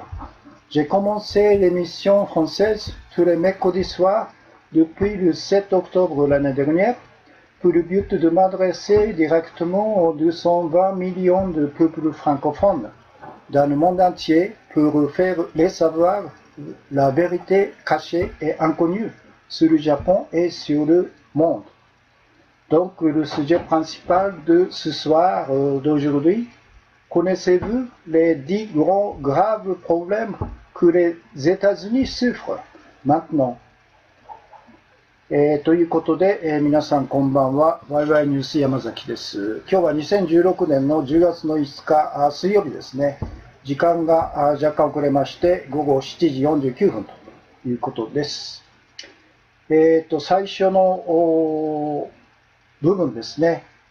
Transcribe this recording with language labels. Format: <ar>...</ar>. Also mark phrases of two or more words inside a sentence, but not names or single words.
<fr>J'ai commencé l'émission française tous les mercredis soirs depuis le 7 octobre l'année dernière pour le but de m'adresser directement aux 220 millions de peuples francophones dans le monde entier pour faire les savoir la vérité cachée et inconnue sur le Japon et sur le monde. Donc le sujet principal de ce soir d'aujourd'hui, connaissez-vous les 10 grands graves problèmes que les États-Unis souffrent maintenant?</fr> <ja>ということで、皆さんこんばんは。ワイワイニュース山崎です。今日は2016年の10月の5日水曜日ですね。時間が若干遅れまして、午後7時49分ということです。最初の部分ですね。</ja>